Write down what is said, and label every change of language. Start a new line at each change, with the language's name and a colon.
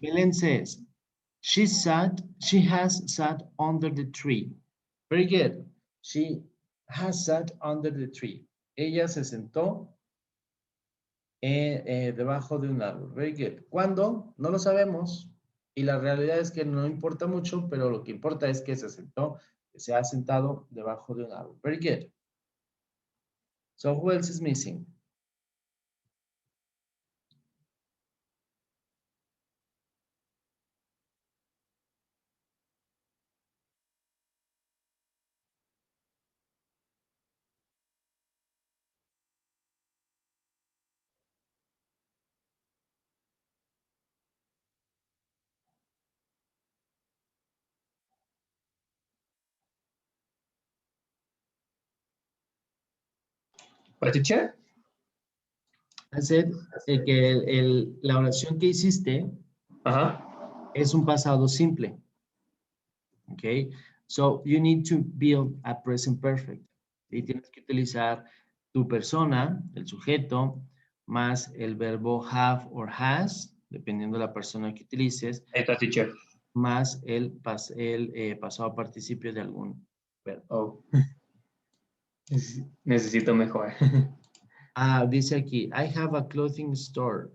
English: Belén says, she has sat under the tree. Very good. She has sat under the tree.
Spanish: Ella se sentó debajo de un árbol.
English: Very good.
Spanish: ¿Cuándo? No lo sabemos. Y la realidad es que no importa mucho, pero lo que importa es que se sentó, que se ha sentado debajo de un árbol.
English: Very good. So who else is missing? What, teacher? I said
Spanish: que la oración que hiciste es un pasado simple.
English: Okay, so you need to build a present perfect.
Spanish: Y tienes que utilizar tu persona, el sujeto, más el verbo
English: have or has,
Spanish: dependiendo de la persona que utilices. Ahí está, teacher. Más el pasado participio de algún verbo. Oh. Necesito mejor. Dice aquí,
English: I have a clothing store.